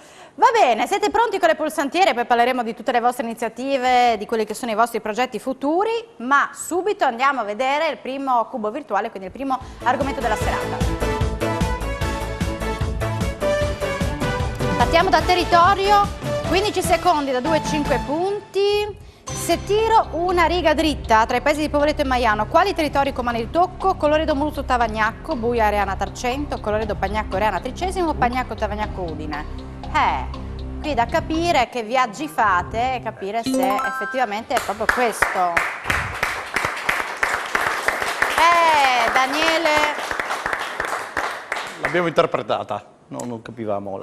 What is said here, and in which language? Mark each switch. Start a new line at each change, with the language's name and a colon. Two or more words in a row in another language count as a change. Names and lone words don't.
Italian: Va bene, siete pronti con le pulsantiere, poi parleremo di tutte le vostre iniziative, di quelli che sono i vostri progetti futuri, ma subito andiamo a vedere il primo cubo virtuale, quindi il primo argomento della serata. Partiamo da territorio, 15 secondi da 2-5 punti. Se tiro una riga dritta tra i paesi di Povoletto e Maiano, quali territori comandi di tocco? Coloredo Muruzzo Tavagnacco, Buia Areana Tarcento, Coloredo Pagnacco Areana Tricesimo, Pagnacco Tavagnacco Udine. Qui da capire che viaggi fate e capire se effettivamente è proprio questo. Daniele. L'abbiamo interpretata, non capivamo